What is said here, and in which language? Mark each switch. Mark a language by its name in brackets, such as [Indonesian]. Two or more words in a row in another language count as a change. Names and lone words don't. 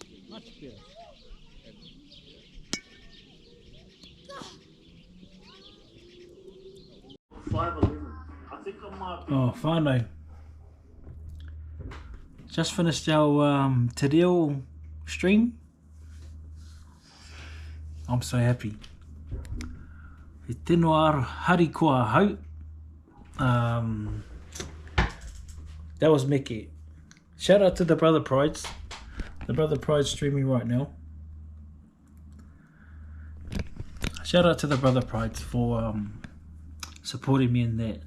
[English] Much better. Oh, whanau. Just finished our Te Reo stream. I'm so happy. [Māori] He tino aro hari kua hau. [English] That was Mickey. Shout out to the Brother Prides. The Brother Pride's streaming right now. Shout out to the Brother Prides for supporting me in that.